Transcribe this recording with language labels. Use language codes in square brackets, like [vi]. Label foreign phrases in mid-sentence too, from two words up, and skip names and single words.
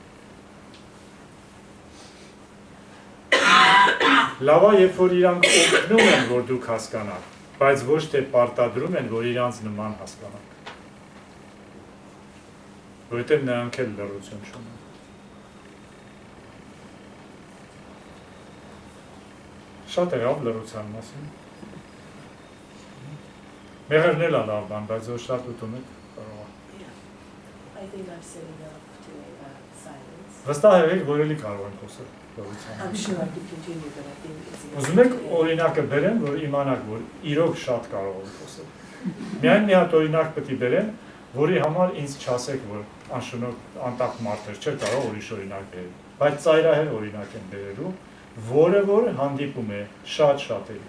[hy] Լավ է, երբ որ իրանք օգնում են, որ դուք հասկանաք, բայց ոչ թե պարտադրում են, որ իրանց նման հասկանաք։ Որովհետև նրանք էլ լռություն չունեն։ Շատ է լավ լռության մասին։ Մեղրն էլ է լավ բան, բայց որ շատ ուտում եք կարող է։ [en] I think I've said enough to silence. [hy] Վստահ եղեք, որ էլի կարող եմ խոսել լռության։ [en] I'm sure I could continue, but I think it's [hy] Ուզում եք օրինակը բերեմ, որ իմանաք, որ իրոք շատ կարող եմ խոսել։ Միայն մի հատ օրինակ պետք է բերեմ, որի համար ինձ չասեք, որ անշնորհ անտակ մարդեր չէ կարող ուրիշ օրինակ բերել, բայց ծայրահեղ օրինակ եմ բերելու, որը որ հանդիպում է շատ-շատերի։